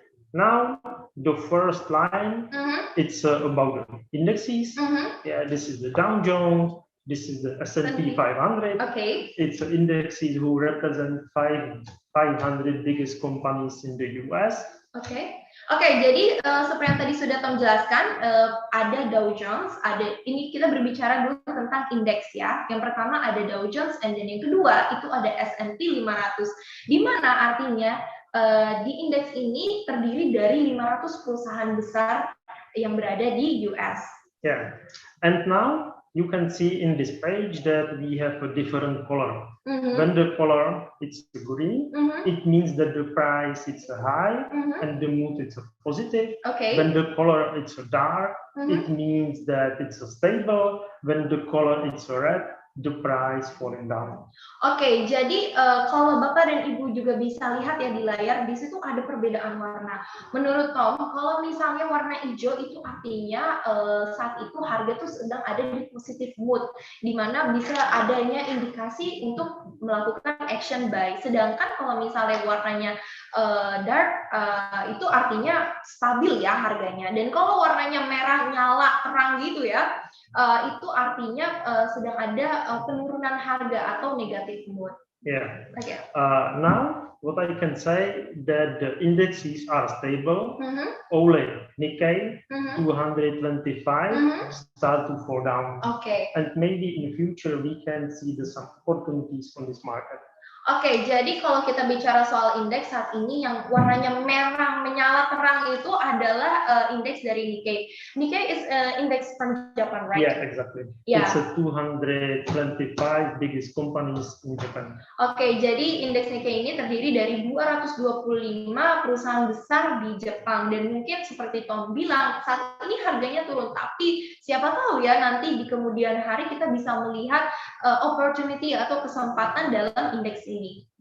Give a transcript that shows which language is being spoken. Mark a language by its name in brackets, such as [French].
[English] Now the first line, it's about the indexes. Yeah, this is the Dow Jones. This is the S&P 500. Okay. It's indexes who represent 500 biggest companies in the US. [Indonesian] Oke, jadi seperti yang tadi sudah Tom jelaskan, ada Dow Jones, ini kita berbicara dulu tentang indeks ya. Yang pertama ada Dow Jones, dan yang kedua itu ada S&P 500. Di mana artinya di indeks ini terdiri dari 500 perusahaan besar yang berada di US. [English] Yeah, and now you can see in this page that we have a different color. When the color it's green, it means that the price it's high and the mood it's positive. Okay. When the color it's dark, it means that it's stable. When the color it's red, the price falling down. [Indonesian] Oke, jadi kalau Bapak dan Ibu juga bisa lihat ya di layar, di situ ada perbedaan warna. Menurut Tom, kalau misalnya warna hijau itu artinya saat itu harga tuh sedang ada di [English] positive mood, [Indonesian] di mana bisa adanya indikasi untuk melakukan [English] action buy. [Indonesian] Sedangkan kalau misalnya warnanya dark, itu artinya stabil ya harganya. Dan kalau warnanya merah nyala terang gitu ya, itu artinya sedang ada penurunan harga atau [English] negative mood. Yeah. Okay. Now, what I can say that the indexes are stable. Only Nikkei 225 start to fall down. Okay. And maybe in future we can see some opportunities on this market. [Indonesian] Oke, jadi kalau kita bicara soal indeks saat ini yang warnanya merah menyala terang itu adalah indeks dari Nikkei. [English] Nikkei is index from Japan, right? Yeah, exactly. Yeah. It's a 225 biggest companies in Japan. [Indonesian] Oke, jadi indeks Nikkei ini terdiri dari 225 perusahaan besar di Jepang dan mungkin seperti Tom bilang saat ini harganya turun, tapi siapa tahu ya nanti di kemudian hari kita bisa melihat opportunity atau kesempatan dalam indeks ini.